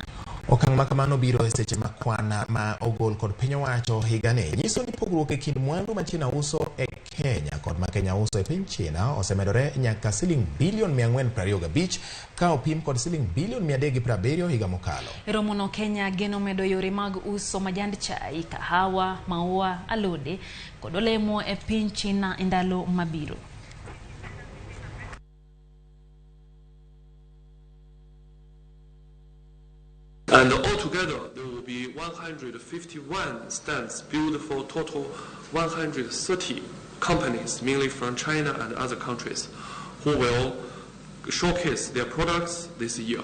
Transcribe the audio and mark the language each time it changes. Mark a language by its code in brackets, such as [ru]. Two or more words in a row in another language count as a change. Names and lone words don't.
[luo] Okang' ma kamano biro e seche ma kwana ma ogol kod piny owacho higane nyiso ni pogruok e kind mwandu ma China uso e Kenya kod ma Kenya uso e piny China osemedore nyaka siling bilion 425 ka opim kod siling bilion 370 higa mokalo. Romo no Kenya geno medo yore mag uso majand chai, kahawa, maua, alode kod olemo e piny China e ndalo mabiro. [en] And altogether, there will be 151 stands built for total 130 companies, mainly from China and other countries, who will showcase their products this year.